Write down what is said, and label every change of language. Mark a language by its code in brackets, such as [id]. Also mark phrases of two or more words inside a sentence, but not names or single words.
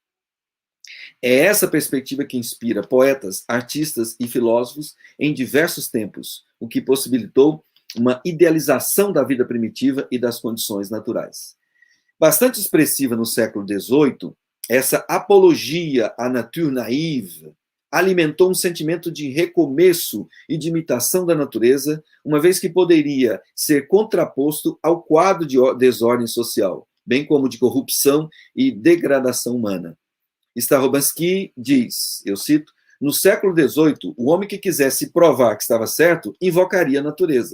[pt] É essa perspectiva que inspira poetas, artistas e filósofos em diversos tempos, o que possibilitou uma idealização da vida primitiva e das condições naturais. Bastante expressiva no século XVIII, essa apologia à [fr] nature naïve [pt] alimentou um sentimento de recomeço e de imitação da natureza, uma vez que poderia ser contraposto ao quadro de desordem social, bem como de corrupção e degradação humana. Starobansky diz, eu cito, no século XVIII, o homem que quisesse provar que estava certo, invocaria a natureza.